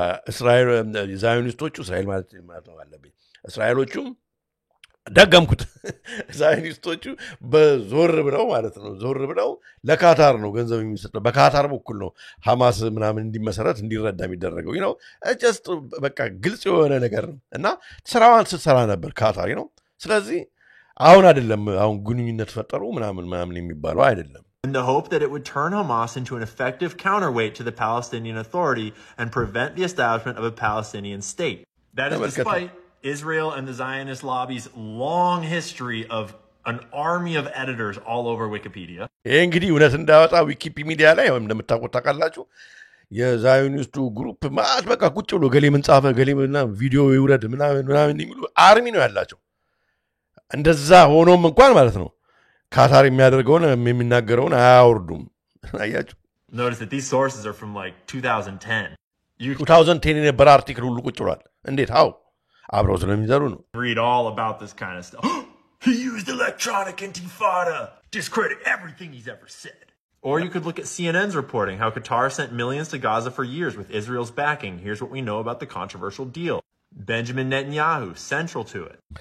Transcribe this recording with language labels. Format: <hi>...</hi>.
<am>እስራኤል ዛዮኒስቶቹ እስራኤል ማለት ነው አለብኝ እስራኤሎቹም ደገምኩት ዛዮኒስቶቹ በዞር ብለው ማለት ነው ዞር ብለው ለካታር ነው ገንዘብ የሚሰጠው በካታር በኩል ነው ሐማስ ምናምን እንዲመሰረት እንዲረዳ የሚደረገው ነው just በቃ ግልጽ የሆነ ነገር ነው እና ስራዋን ስትሰራ ነበር ካታር ነው ስለዚህ አሁን አይደለም አሁን ግንኙነት ፈጠሩ ምናምን የሚባለው አይደለም</am> <en>in the hope that it would turn Hamas into an effective counterweight to the Palestinian Authority and prevent the establishment of a Palestinian state. That is despite Israel and the Zionist lobby's long history of an army of editors all over Wikipedia.</en> <am>እንግዲህ እውነት እንዳወጣ ዊኪፒዲያ ላይ ወይም እንደምታውቁት ታውቃላችሁ የዛዮኒስቱ ግሩፕ ማለት በቃ ቁጭ ብሎ ገሌ ምን ጻፈ ገሌ ምናምን ቪዲዮ ይውረድ ምናምን የሚሉ አርሚ ነው ያላቸው እንደዛ ሆኖም እንኳን ማለት ነው ካታር የሚያደርገውን የሚናገረውን አያወርዱም አያችሁ</am> <en>Notice that these sources are from like 2010.</en> <am>2010 የነበረ አርቲክል ሁሉ ቁጭ ብሏል እንዴት አው አብረው ስለሚዘሩ ነው</am> <en>read all about this kind of stuff. He used electronic intifada. Discredit everything he's ever said. Or you could look at CNN's reporting how Qatar sent millions to Gaza for years with Israel's backing. Here's what we know about the controversial deal. Benjamin Netanyahu, central to it.</en>